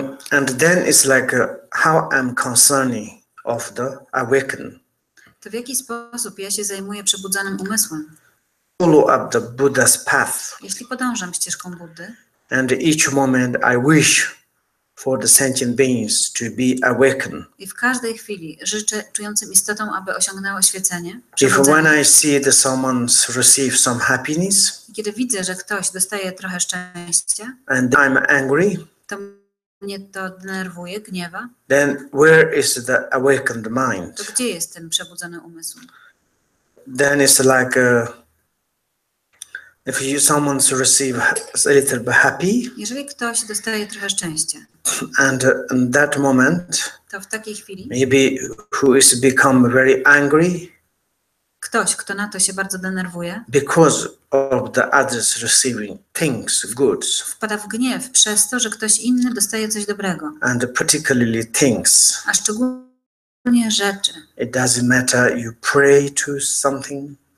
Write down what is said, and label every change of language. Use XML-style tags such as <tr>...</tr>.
<en>And then it's like how I'm concerning of the awakening.</en> <pl>To w jaki sposób ja się zajmuję przebudzonym umysłem?</pl> <en>Follow up the Buddha's path.</en> <pl>Jeśli podążam ścieżką Buddy,</pl> <en>and each moment I wish for the sentient beings to be awakened.</en> <pl>I w każdej chwili życzę czującym istotom, aby osiągnęło oświecenie.</pl> <en>If when I see that someone receive some happiness,</en> <pl>kiedy widzę, że ktoś dostaje trochę szczęścia,</pl> <en>and I'm angry,</en> <pl>to mnie to denerwuje, gniewa.</pl> <en>Then where is the awakened mind?</en> <pl>To gdzie jest ten przebudzony umysł?</pl> <en>Then it's like if someone receive a little bit happy,</en> <pl>jeżeli ktoś dostaje trochę szczęścia,</pl> <en>and in that moment,</en> <pl>to w takiej chwili</pl> <en>maybe who is become very angry,</en> <pl>ktoś, kto na to się bardzo denerwuje,</pl> <en>because of the others receiving things, goods,</en> <pl>wpada w gniew przez to, że ktoś inny dostaje coś dobrego,</pl> <en>and particularly things.</en> <pl>A szczególnie rzeczy.</pl> <en>It doesn't matter you pray to something.</en>